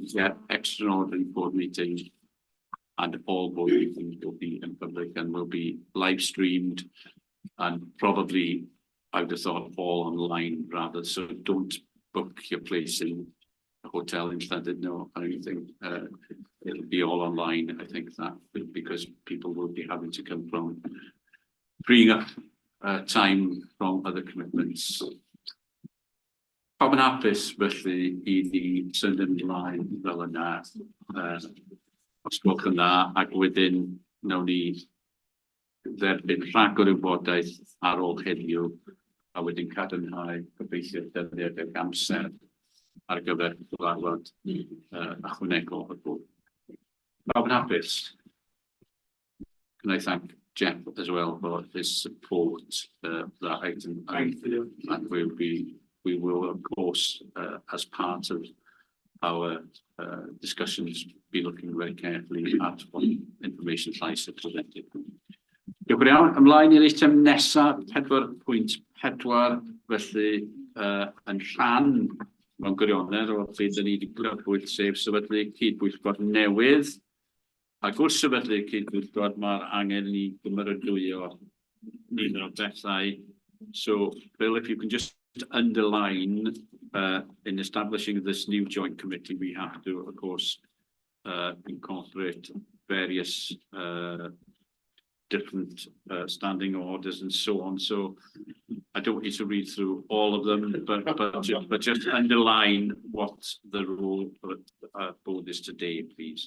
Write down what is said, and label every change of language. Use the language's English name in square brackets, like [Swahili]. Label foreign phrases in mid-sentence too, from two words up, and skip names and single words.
[English] Yeah, extraordinary board meeting, and all board meetings will be in public and will be live streamed, and probably I would have thought all online rather. So don't book your place in a hotel instead of no or anything. It'll be all online. I think that because people will be having to come from freeing up time from other commitments. [Welsh] Pam yn hapus felly I ni symud ymlaen fel yna, os gwelwch yn dda, ac wedyn nawn ni dderbyn rhagor o wybodaeth ar ôl heddiw, a wedyn cadarnhau gobeithio dyddiad ag amser ar gyfer cyfarfod ychwanegol y bwrdd. Pam yn hapus? [English] Can I thank Jeff as well for his support that item, and we will, of course, as part of our discussions, be looking very carefully at what information llais are presented. [Welsh] Diolch yn iawn. Ymlaen i'r eitem nesaf, 4.4, felly yn rhan mewn gwirionedd o'r lle da ni wedi gwybod sef sefydlu cydbwyllgor newydd. Ac wrth sefydlu cydbwyllgor mae'r angen i gymeradwyo nifer o bethau. [English] So, Bill, if you can just underline in establishing this new joint committee, we have to, of course, incorporate various different standing orders and so on. So I don't want you to read through all of them, but just underline what the role of the board is today, please.